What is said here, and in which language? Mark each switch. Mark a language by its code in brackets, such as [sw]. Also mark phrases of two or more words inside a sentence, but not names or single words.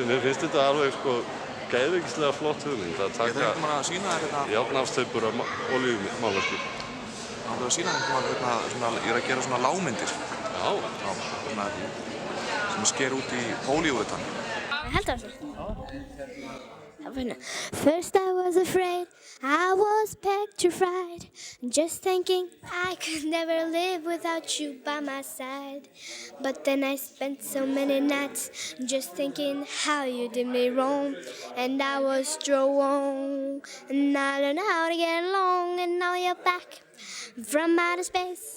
[is] Mér finnst þetta alveg, sko, geðveikislega flott hugmynd að taka járnafstaupur af olíumálarskip. Það er að sýna einhvern ég er að gera svona lágmyndir. Já. Svona sem sker út í pólíúretan. Ég held það [en] First I was afraid, I was petrified, just thinking I could never live without you by my side. But then I spent so many nights just thinking how you did me wrong, and I was strong, and I learned how to get along, and now you're back from outer space.